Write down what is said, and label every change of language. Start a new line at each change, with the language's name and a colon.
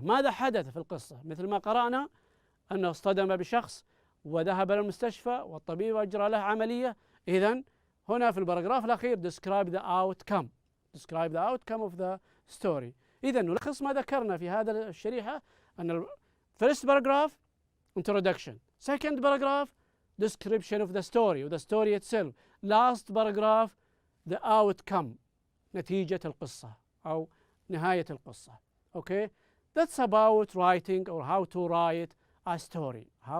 Arabic: ماذا حدث في القصة؟ مثل ما قرأنا أنه اصطدم بشخص وذهب إلى المستشفى والطبيب أجرى له عملية. إذن هنا في الباراجراف الأخير
English: describe the outcome. Describe the outcome of the story.
Arabic: إذن نلخص ما ذكرنا في هذا الشريحة أن
English: first paragraph introduction. Second paragraph description of the story itself. Last paragraph the outcome.
Arabic: نتيجة القصة أو نهاية القصة.
English: Okay, that's about writing or how to write a story.